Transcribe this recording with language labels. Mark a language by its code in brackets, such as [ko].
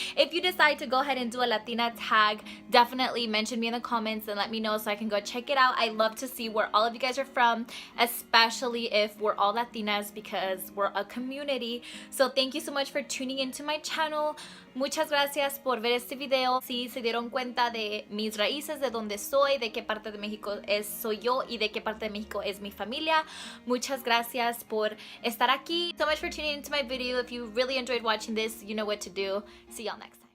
[en] If you decide to go ahead and do a Latina tag, definitely mention me in the comments and let me know so I can go check it out. I love to see where all of you guys are from, especially if we're all Latinas, because we're a community. So thank you so much for tuning into my channel. [es] Muchas gracias por ver este video. Si se dieron cuenta de mis raíces, de dónde soy, de qué parte de México soy yo y de qué parte de México es mi familia. Muchas gracias por estar aquí. [en] So much for tuning into my video. If you really enjoyed watching this, you know what to do. See y'all next time.